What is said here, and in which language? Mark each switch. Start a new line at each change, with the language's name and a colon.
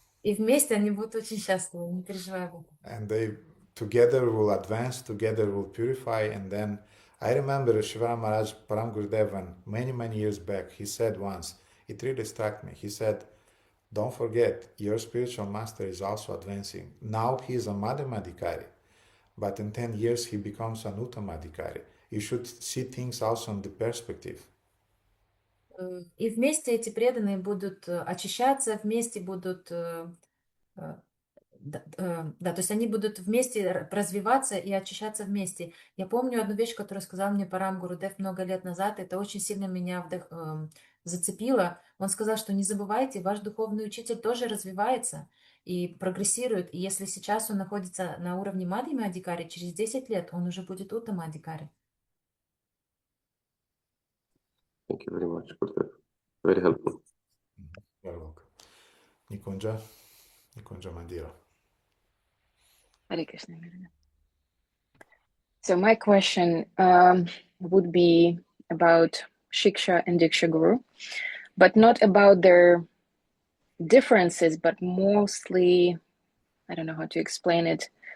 Russian: И вместе они будут очень счастливы, не переживай об этом.
English: And they together will advance, together will purify, and then I remember Shiva Maharaj Param Gurudev many years back, he said once, it really struck me, he said, don't forget, your spiritual master is also advancing. Now he is a Madhyamadhikari, but in 10 years he becomes an Uttamadhikari. You should see things also in the perspective.
Russian: И вместе эти преданные будут очищаться, вместе будут, то есть они будут вместе развиваться и очищаться вместе. Я помню одну вещь, которую сказал мне Парам Гурудев много лет назад, это очень сильно меня зацепило. Он сказал, что не забывайте, ваш духовный учитель тоже развивается и прогрессирует. И если сейчас он находится на уровне Мадхьямадхикари, через 10 лет он уже будет Уттамадхикари.
English: Thank you very much, Gurudev. Very helpful. You're welcome. Nikunja Mandira.
Sanskrit: Hare Krishna.
English: So my question would be about Shiksha and Diksha Guru, but not about their differences, but mostly, I don't know how to explain it.